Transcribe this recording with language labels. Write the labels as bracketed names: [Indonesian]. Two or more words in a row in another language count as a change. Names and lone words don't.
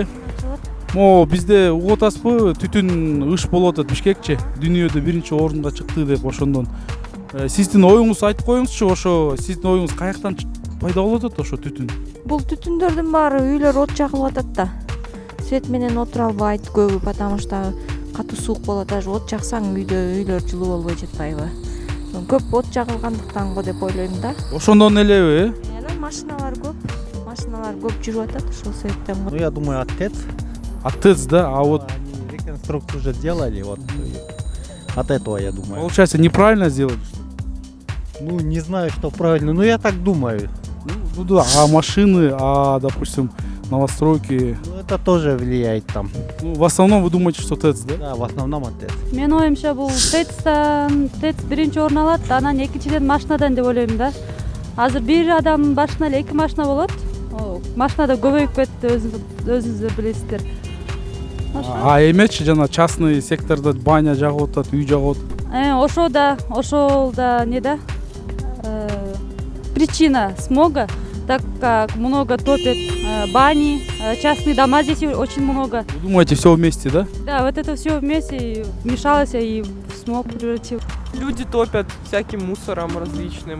[Kyrgyz] Могу бизде угуп атасызбы, түтүн ыш болуп атат Бишкекче. Дүйнөдө биринчи орунга чыкты деп ошондон. Сиздин оюңузду айтып коюңузчу, ошо сиздин оюңуз каяктан пайда болуп атат ошо түтүн? Бул түтүндөрдүн баары үйлөр от жагылып атат да. Свет менен отура албайт көбү, [Russian] потому что [Kyrgyz] катуу суук болот. Даже от жаксаң үйлөр жылуу болбой жатпайбы? Көп от жагылгандыктан го деп ойлойм да. Ошондон элеби? Анан машиналар көп жүрүп атат, ошол себептен. [Russian] Ну, я думаю, от ТЭЦ. От ТЭЦ, да? А вот Они реконструкцию уже делали, вот от этого, я думаю. получается неправильно сделали. Ну, не знаю, что правильно, но я так думаю. Ну да, а машины, допустим, новостройки. Ну, это тоже влияет там. Ну, в основном вы думаете, что ТЭЦ, да? Да, в основном от ТЭЦ. [Kyrgyz] Мен оюмча бул ТЭЦ биринчи орун алат, анан экинчиден машинадан деп ойлойм да. Азыр бир адамдын башына эле 2 машина болот. Машина да көбөйүп кетти, өзүңүздөр билесиздер. А эмечи жана частный сектордо баня жагып атат, үй жагып атат. Ошол да не да? [Russian] Причина смога, так как много топят бани, частные дома здесь очень много. Вы думаете, все вместе, да? Да, вот это все вместе вмешалось и в смог превратил. Люди топят всяким мусором различным.